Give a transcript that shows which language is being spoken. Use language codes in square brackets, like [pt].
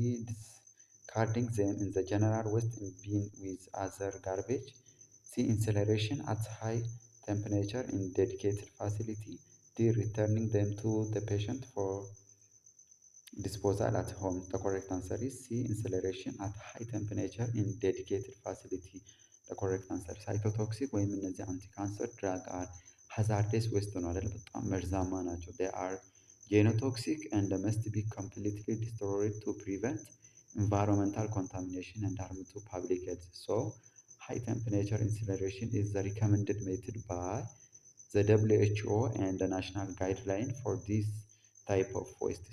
[en] Discarding them in the general waste bin with other garbage. C. Incineration at high temperature in dedicated facility. D. Returning them to the patient for disposal at home. The correct answer is C. Incineration at high temperature in dedicated facility. [am] The correct answer ሳይቶቶክሲክ ወይም እነዚህ አንቲ ካንሰር ድራግ አር ሃዛርደስ ዌስት ነው አይደል? [en] በጣም መርዛማ ናቸው። they are genotoxic and must be completely destroyed to prevent environmental contamination and harm to public health. So high temperature incineration is the recommended method by the WHO and the national guideline for this type of waste.